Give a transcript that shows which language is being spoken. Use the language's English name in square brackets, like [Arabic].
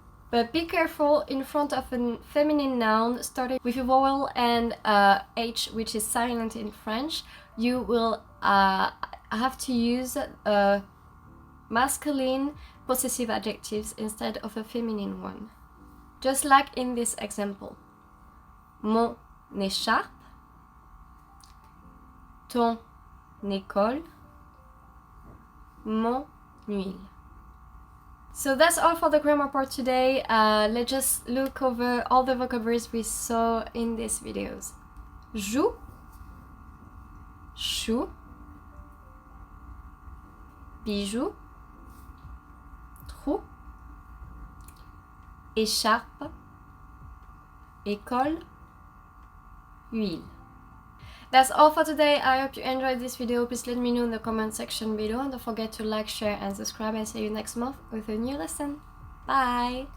[English] But be careful in front of a feminine noun starting with a vowel and H, which is silent in French. You will have to use masculine possessive adjectives instead of a feminine one. Just like in this example. [French] Mon écharpe, ton école, mon huile. [English] So that's all for the grammar part today. Let's just look over all the vocabularies we saw in these videos. [French] Joue, chou, bijou, trou, écharpe, école, huile. [English] That's all for today. I hope you enjoyed this video. Please let me know in the comment section below and don't forget to like, share and subscribe, and see you next month with a new lesson. Bye!